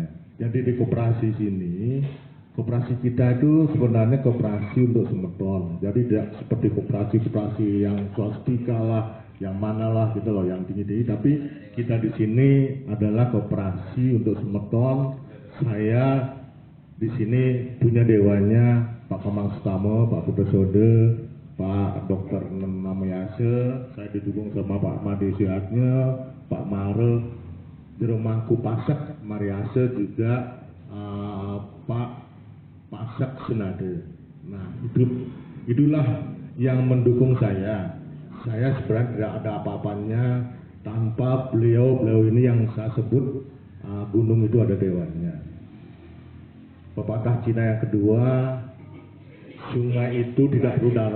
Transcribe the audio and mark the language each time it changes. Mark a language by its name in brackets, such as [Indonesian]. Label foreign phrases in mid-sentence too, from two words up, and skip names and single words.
[Indonesian] Jadi di koperasi sini, koperasi kita itu sebenarnya koperasi untuk semeton, jadi tidak seperti koperasi yang swastika lah, yang mana lah gitu loh, yang tinggi-tinggi. Tapi kita di sini adalah koperasi untuk semeton. Saya di sini punya dewannya Pak Komang Sutama, Pak Putesode, Pak Dr. Namayase. Saya didukung sama Pak Made Siatnya, Pak Mare, di rumahku Pasak Mariase juga, Pak Pasak Senade. Nah itulah yang mendukung saya. Saya sebenarnya tidak ada apa-apanya tanpa beliau ini yang saya sebut gunung itu ada dewannya. Pepatah Cina yang kedua, sungai itu tidak perlu dalam.